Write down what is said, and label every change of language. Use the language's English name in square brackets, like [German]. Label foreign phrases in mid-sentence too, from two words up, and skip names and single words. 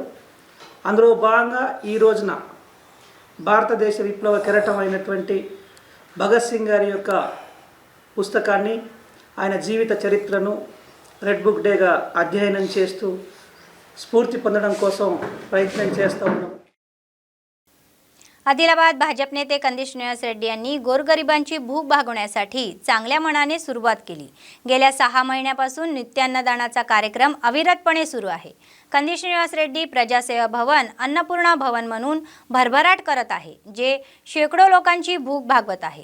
[Telugu] అందులో భాగంగా ఈ రోజున భారతదేశ విప్లవ కెరటం అయినటువంటి భగత్ సింగ్ గారి యొక్క పుస్తకాన్ని, ఆయన జీవిత చరిత్రను రెడ్ బుక్ డేగా అధ్యయనం చేస్తూ స్ఫూర్తి పొందడం కోసం ప్రయత్నం చేస్తూ ఉన్నాం. [Marathi] आदिलाबाद भाजप नेते कंदी श्रीनिवासरेड्डी यांनी गोरगरिबांची भूक भागवण्यासाठी चांगल्या मनाने सुरुवात केली. गेल्या 6 महिन्यापासून नित्यान्नदानाचा कार्यक्रम अविरतपणे सुरू आहे. कंदी श्रीनिवासरेड्डी प्रजासेवा भवन, अन्नपूर्णा भवन म्हणून भरभराट करत आहे, जे शेकडो लोकांची भूक भागवत आहे.